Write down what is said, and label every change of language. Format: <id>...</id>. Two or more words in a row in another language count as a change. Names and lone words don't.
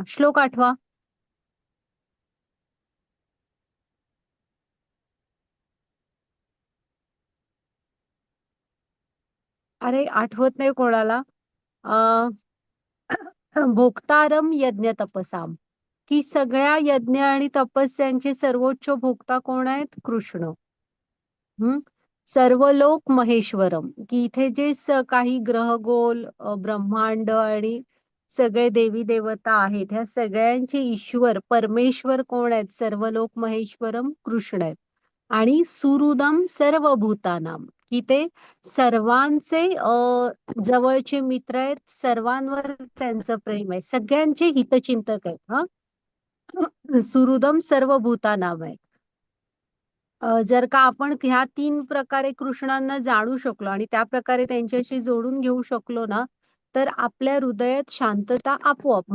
<mr>श्लोक आठवा. अरे आठवत नाही कोणाला.</mr> <sa>अ भोक्तारम यज्ञ तपसाम,</sa> <mr>की सगळ्या यज्ञ आणि तपस्यांचे सर्वोच्च भोक्ता कोण आहेत? कृष्ण. हम्म.</mr> <sa>सर्वलोक महेश्वरम,</sa> <mr>की इथे जे काही ग्रहगोल, ब्रह्मांड आणि सगळे देवी देवता आहेत, ह्या सगळ्यांचे ईश्वर परमेश्वर कोण आहेत?</mr> <sa>सर्वलोक महेश्वरम</sa> <mr>कृष्ण आहेत. आणि</mr> <sa>सुहृदम सर्व भूतानाम,</sa> <mr>की ते सर्वांचे जवळचे मित्र आहेत, सर्वांवर त्यांचं प्रेम आहे, सगळ्यांचे हितचिंतक आहेत.</mr> <sa>सुहृदम सर्व भूतानाम</sa> <mr>आहे. जर का आपण ह्या 3 प्रकारे कृष्णांना जाणू शकलो आणि त्या प्रकारे त्यांच्याशी जोडून घेऊ शकलो ना, तर आपल्या हृदयात शांतता आपोआप.</mr>